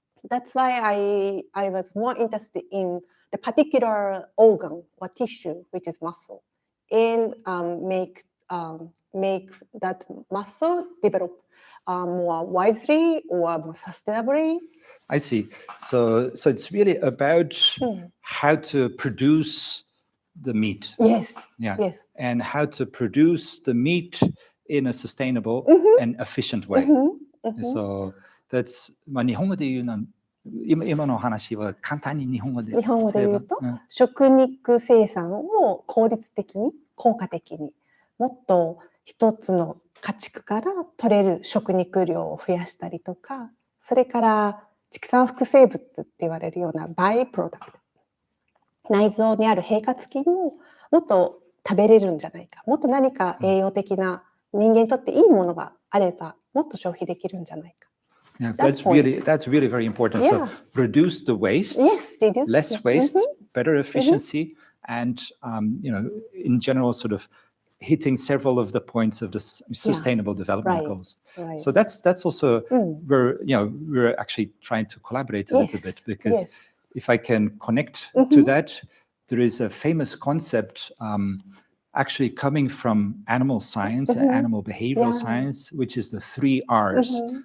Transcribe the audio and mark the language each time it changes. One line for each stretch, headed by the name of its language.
English: That's why I was more interested in the particular organ or tissue, which is muscle, and make that muscle develop more wisely or more sustainably. I see. So it's really about how to produce the meat. Yes. Yeah. Yes. And how to produce the meat in a sustainable and efficient way. So that's
Japanese: まあ日本語で言うの今の話は簡単に日本語で言うと、食肉生産を効率的に効果的にもっと一つの家畜から取れる食肉量を増やしたりとか、それから畜産副生物って言われるようなバイプロダクト、内臓にある平滑菌ももっと食べれるんじゃないか、もっと何か栄養的な人間にとっていいものがあればもっと消費できるんじゃないか。
English: Yeah, that's really very important. Yeah. So reduce the waste, reduce less waste, better efficiency, and in general, sort of hitting several of the points of the sustainable development goals. Right. So that's also where we're actually trying to collaborate a little bit because if I can connect to that, there is a famous concept actually coming from animal science and animal behavioral science, which is the 3 R's.